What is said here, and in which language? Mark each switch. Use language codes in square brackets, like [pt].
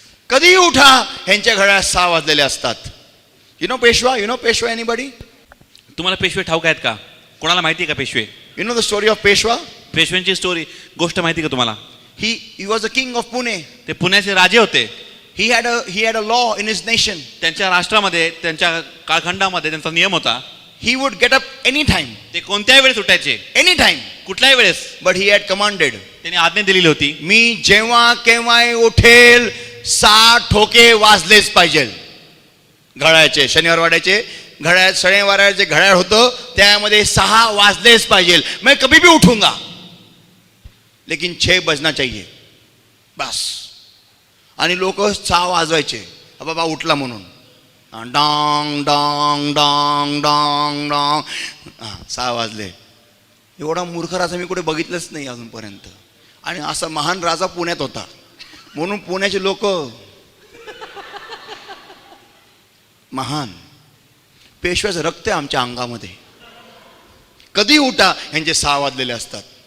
[mr] कधी उठा, ह्यांच्या घड्याळात 6 वाजलेले असतात. [en] You know Peshwa anybody? [mr] तुम्हाला पेशवे ठाऊक आहेत का? कोणाला माहिती आहे का पेशवे? [en] You know the story of Peshwa? [mr] पेशव्यांची गोष्ट माहिती का तुम्हाला? [en] He was the king of Pune. [mr] ते पुण्याचे राजे होते. [en] He had a law in his nation. [mr] त्यांच्या राष्ट्रामध्ये त्यांच्या काळखंडामध्ये त्यांचा नियम होता. [en] He would get up anytime, [mr] ते कोणत्याही वेळेस उठायचे, [en] anytime. [mr] कुठल्याही वेळेस. [en] But he had commanded, [mr] त्यांनी आज्ञा दिलेली होती, मी जेव्हा केव्हाही उठेल 6 ठोके वाजलेच पाहिजे. घड्याळाचे शनिवार वाड्याचे घड्याळ, शनिवाराचे घड्याळ होतं त्यामध्ये 6 वाजलेच पाहिजे. [hi] मैं कभी भी उठूंगा लेकिन 6 बजना चाहिए बस. [mr] आणि लोक 6 वाजवायचे, बाबा उठला म्हणून. डांग डांग डांग डांग डांग 6 वाजले. एवढा मूर्ख राजा मी कुठे बघितलंच नाही अजूनपर्यंत. आणि असा महान राजा पुण्यात होता म्हणून पुण्याचे लोक महान. पेशव्याचं रक्त आहे आमच्या अंगामध्ये. कधी उठा यांचे 6 वाजलेले असतात.